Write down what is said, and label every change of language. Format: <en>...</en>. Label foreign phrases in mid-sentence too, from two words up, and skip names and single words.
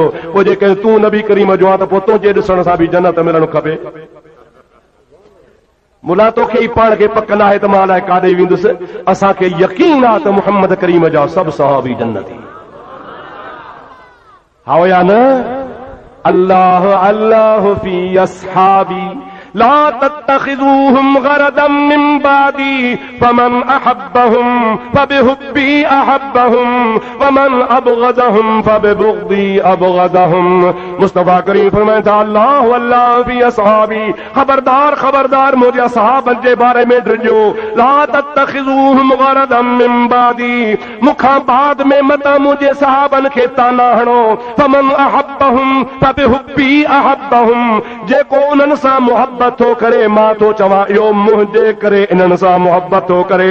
<sd>पोइ जेके तूं नबी करीम जो आहे त पोइ तुंहिंजे ॾिसण सां बि जन्नत मिलणु खपे। मुला तोखे ई पाण खे पक न आहे त मां अलाए काॾे वेंदुसि। असांखे यकीन आहे त मुहम्मद करीम जा सभु सहाबी जन्नती हाओ या न?</sd> <ar>الله الله في أصحابي لا تتخذوهم غرضا من بعدي فمن أحبهم فبحبي أحبهم ومن أبغضهم فببغضي أبغضهم.</ar> <sd>मुस्तफ़ा करीम फरमाए था</sd> <ar>الله الله في أصحابي,</ar> <sd>खबरदार खबरदार मुंहिंजे सहाबनि जे बारे में ड्रिजो।</sd> <ar>لا تتخذوهم غرضا من بعدي,</ar> <sd>मूंखां बाद में मता मुंहिंजे सहाबनि खे ताना हणो।</sd> <ar>فمن أحبهم فبحبي أحبهم,</ar> <sd>जेको उन्हनि सां मुहबत थो करे मां थो चवां इहो मुंहिंजे करे इन्हनि सां मुहबत थो करे।</sd>